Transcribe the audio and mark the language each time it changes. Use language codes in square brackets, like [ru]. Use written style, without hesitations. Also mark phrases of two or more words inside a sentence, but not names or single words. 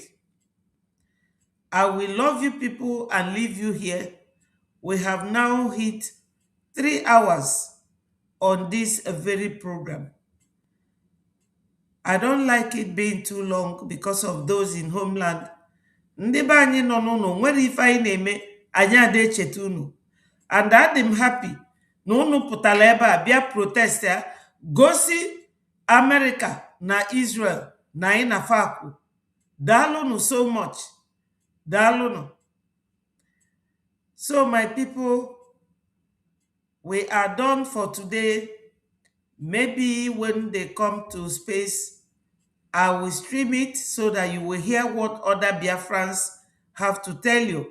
[en] I will love you people and leave you here. We have now hit 3 hours on this very program. I don't like it being too long because of those in homeland. [ig] Ndị be anyị nọ n'ụlọ nwere ife anyị na-eme, anyị ada echeta unu. [en] And I'm happy [ig] na unu pụtara ebe a bịa protest ya, gosi America na Israel na anyị na fakwu. Daalụnụ [en] so much. [ig] Daalụnụ. [en] So my people, we are done for today. Maybe when they come to space, I will stream it so that you will hear what other Biafrans have to tell you.